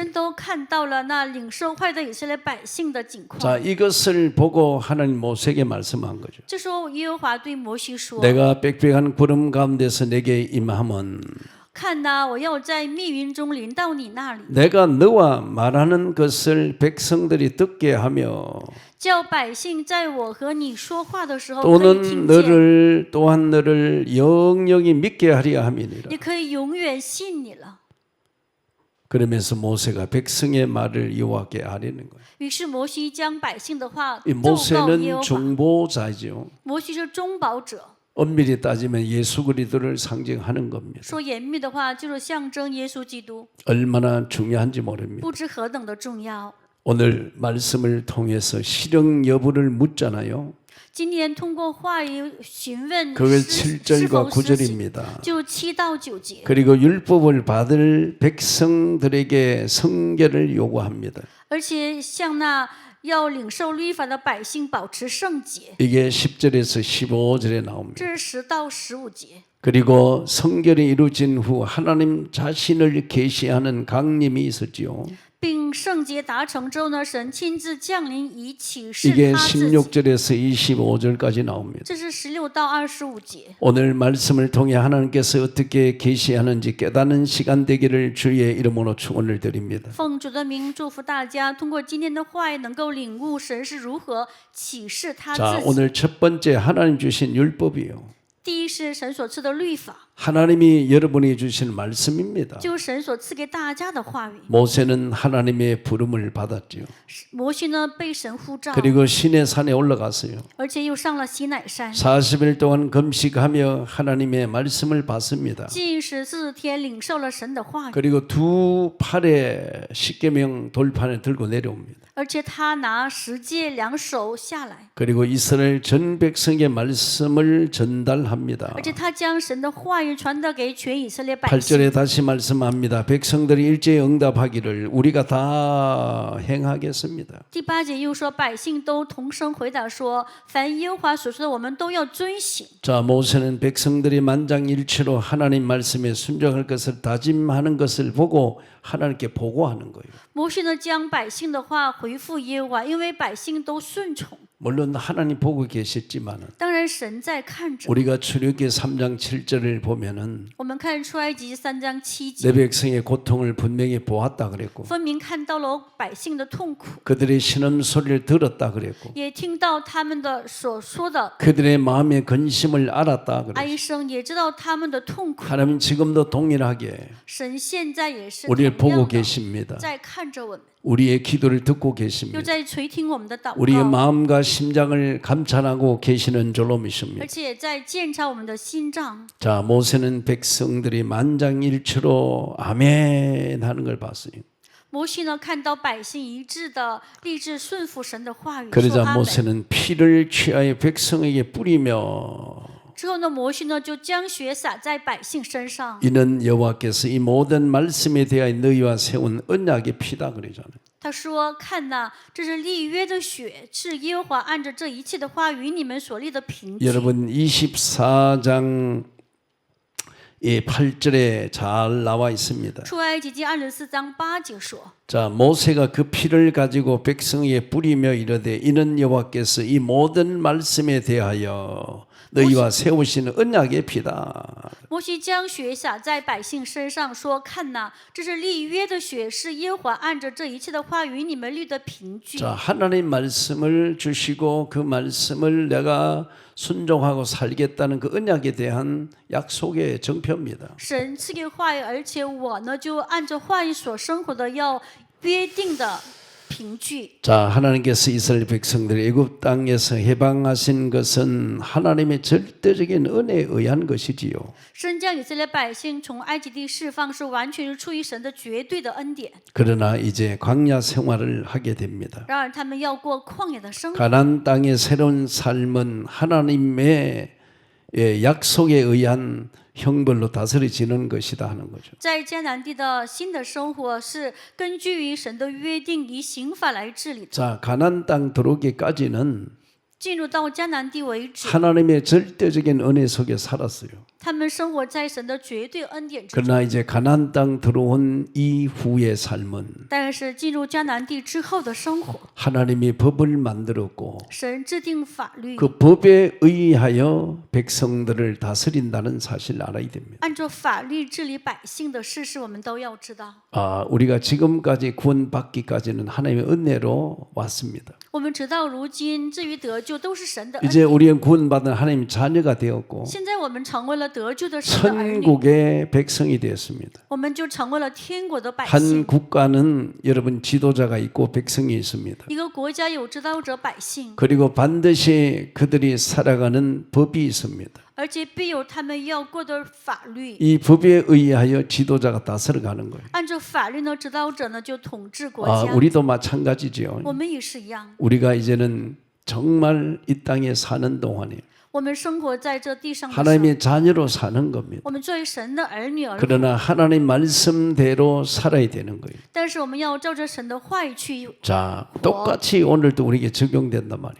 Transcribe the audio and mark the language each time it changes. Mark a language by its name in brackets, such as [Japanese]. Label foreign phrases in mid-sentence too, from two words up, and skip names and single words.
[Chinese] 神都看到了那领受话语的以色列百姓的景况。 [Korean] 자, 이것을 보고 하나님 모세에게 말씀한 거죠. [Chinese] 这时候，耶和华对摩西说 [Korean] 내가 빽빽한 구름 가운데서 내게 임함은 [Chinese] 看哪，我要在密云中临到你那里， [Korean] 내가 너와 말하는 것을 백성들이 듣게 하며 [Chinese] 叫百姓在我和你说话的时候可以 [Korean] 또는 [Chinese] 听见， [Korean] 또한 너를 영영히 믿게 하리라 함이니라. [Chinese] 也可以永远信你了。 [Korean] 그러면서 모세가 백성의 말을 여호와께 아뢰는 거예요. [Chinese] 于是摩西将百姓的话 [Korean] 이 [Chinese] 奏告耶 [Korean] 모세는 [Chinese] 和华。 [Korean] 중보자죠. [Chinese] 摩西是中保者， [Korean] 엄밀히 따지면 예수 그리스도를 상징하는 겁니다. [Chinese] 说严密的话就是象征耶稣基督， [Korean] 얼마나 중요한지 모릅니다. [Chinese] 不知何等的重要。 [Korean] 오늘 말씀을 통해서 실형 여부를 묻잖아요. [Chinese] 今年通过话语询问 [Korean] 그걸 [Chinese] 是 [Korean] 7절과 [Chinese] 否施行， [Korean] 9절입니다. [Chinese] 就7到9节。 [Korean] 그리고 율법을 받을 백성들에게 성결을 요구합니다. [Chinese] 而且向那要领受律法的百姓保持圣洁， [Korean] 이게 10절에서 15절에 나옵니다. [Chinese] 这是10到15节。 [Korean] 그리고 성결이 이루어진 후 하나님 자신을 계시하는 강림이 있었지요. [Chinese] 并圣洁达成之后呢，神亲自降临以启示 [Korean] 이게 [Chinese] 他自己。 [Korean] 16절에서 25절까지 나옵니다. [Chinese] 这是16到25节。 [Korean] 오늘 말씀을 통해 하나님께서 어떻게 계시하는지 깨닫는 시간 되기를 주의 이름으로 축원을 드립니다. [Chinese] 奉主的名祝福大家，通过今天的话语能够领悟神是如何启示他 [Korean] 자, [Chinese] 自己。 [Korean] 오늘 첫 번째 하나님 주신 율법이요. [Chinese] 第一是神所赐的律法， [Korean] 하나님이 여러분이 주신 말씀입니다. [Chinese] 就是神所赐给大家的话语。 [Korean] 모세는 하나님의 부름을 받았지요. [Chinese] 摩西呢被神呼召， [Korean] 그리고 시내 산에 올라갔어요. [Chinese] 而且又上了西乃山， [Korean] 40일 동안 금식하며 하나님의 말씀을 받습니다. [Chinese] 近14天领受了神的话语， [Korean] 그리고 두 팔에 십계명 돌판을 들고 내려옵니다. [Chinese] 而且他拿十诫两手下来， [Korean] 그리고 이스라엘 전 백성의 말씀을 전달합니다. [Chinese] 而且他将神的话语传达给全以色列百姓。 [Korean] 8절에 다시 말씀합니다. 백성들이 일제히 응답하기를 우리가 다 행하겠습니다. [Chinese] 第8节又说，百姓都同声回答说：“凡耶和华所说的，我们都要遵行。” [Korean] 자, 모세는 백성들이 만장일치로 하나님 말씀에 순종할 것을 다짐하는 것을 보고 하나님께 보고하는 거예요. [Chinese] 摩西呢，将百姓的话回复耶和华，因为百姓都顺从。 [Korean] 물론 하나님 보고 계셨지만은 [Chinese] 当然，神在看着。 [Korean] 우리가 출애굽기 3장 7절을 보면은 [Chinese] 我们看出埃及3章7 [Korean] 내 [Chinese] 节， [Korean] 백성의 고통을 분명히 보았다 그랬고 [Chinese] 分明看到了百姓的痛苦， [Korean] 그들의 신음 소리를 들었다 그랬고 [Chinese] 也听到他们的所说的 [Korean] 그들의 마음의 근심을 알았다 그랬고 [Chinese] 哀声，也知道他们的痛苦。 [Korean] 하나님 지금도 동일하게 [Chinese] 神现在也是 [Korean] 우리를 [Chinese] 同 [Korean] 보고 [Chinese] 样的 [Korean] 계십니다. [Chinese] 在看着我们， [Korean] 우리의 기도를 듣고 [Chinese] 又 [Korean] 계십니다. [Chinese] 在垂听我们的祷 [Korean] 우리의 [Chinese] 告， [Korean] 마음과 심장을 감찰하고 계시는 줄로 믿습니다. [Chinese] 而且也在检查我们的心脏。 [Korean] 자, 모세는 백성들이 만장일치로 아멘 하는 걸 봤어요. [Chinese] 摩西呢，看到百姓一致的立志顺服神的话语，说 [Korean] 그러자 [Chinese] 阿门。 [Korean] 모세는 피를 취하여 백성에게 뿌리며 [Chinese] 之后呢，摩西呢就将血洒在百姓身上。 [Korean] 이는 여호와께서 이 모든 말씀에 대하여 너희와 세운 언약의 피다 그러잖아요. [Chinese] 他说：“看哪，这是立约的血，是耶和华按着这一切的话与你们所立的凭据。” [Korean] 여러분 24장 8절에 잘 나와 있습니다. [Chinese] 出埃及记24章8节说 [Korean] 자, 모세가 그 피를 가지고 백성에게 뿌리며 이르되 이는 여호와께서 이 모든 말씀에 대하여 너희와 세우시는 언약의 피다. [Chinese] 摩西将血洒在百姓身上，说：“看哪，这是立约的血，是耶和华按着这一切的话与你们立的凭据。” [Korean] 자, 하나님 말씀을 주시고 그 말씀을 내가 순종하고 살겠다는 그 언약에 대한 약속의 정표입니다. [Chinese] 神赐给话语，而且我呢就按着话语所生活的，要约定的凭据。 [Korean] 자, 하나님께서 이스라엘 백성들을 애굽 땅에서 해방하신 것은 하나님의 절대적인 은혜에 의한 것이지요. [Chinese] 神将以色列百姓从埃及地释放，是完全是出于神的绝对的恩典。 [Korean] 그러나 이제 광야 생활을 하게 됩니다. [Chinese] 然而他们要过旷野的生活， [Korean] 가나안 땅의 새로운 삶은 하나님의 약속에 의한 형벌로 다스려지는 것이다 하는 거죠. [Chinese] 在迦南地的新的生活是根据于神的约定，以刑法来治理的。 [Korean] 자, 가나안 땅 들어오기까지는 [Chinese] 进入到迦南地为止， [Korean] 하나님의 절대적인 은혜 속에 살았어요. [Chinese] 他们生活在神的绝对恩典之中。 [Korean] 그러나 이제 가나안 땅 들어온 이후의 삶은 [Chinese] 但是进入迦南地之后的生活， [Korean] 하나님이 법을 만들었고 [Chinese] 神制定法律， [Korean] 그 법에 의하여 백성들을 다스린다는 사실을 알아야 됩니다. [Chinese] 按照法律治理百姓的事实，我们都要知道。 [Korean] 우리가 지금까지 구원받기까지는 하나님의 은혜로 왔습니다. [Chinese] 我们直到如今，至于得救都是神的恩 [Korean] 이제 [Chinese] 典。 [Korean] 우리는 구원받은 하나님 자녀가 되었고 [Chinese] 现在我们成为了得救的神的儿女， [Korean] 천국의 백성이 되었습니다. [Chinese] 我们就成为了天国的百 [Korean] 한 [Chinese] 姓。 [Korean] 국가는 여러분 지도자가 있고 백성이 있습니다. [Chinese] 一个国家有指导者百姓， [Korean] 그리고 반드시 그들이 살아가는 법이 있습니다. [Chinese] 而且必有他们要过的法律。 [Korean] 이 법에 의하여 지도자가 다스려가는 거예요. [Chinese] 按照法律呢，指导者呢就统治国家。 [Korean] 우리도 마찬가지죠. [Chinese] 我们也是一样， [Korean] 우리가 이제는 정말 이 땅에 사는 동안에 [Chinese] 我们生活在这地上的时候， [Korean] 하나님의 자녀로 사는 겁니다. [Chinese] 我们作为神的儿女而活， [Korean] 그러나 하나님 말씀대로 살아야 되는 거예요. [Chinese] 但是我们要照着神的话语去。 [Korean] 자, 똑같이 오늘도 우리에게 적용된단 말이에요.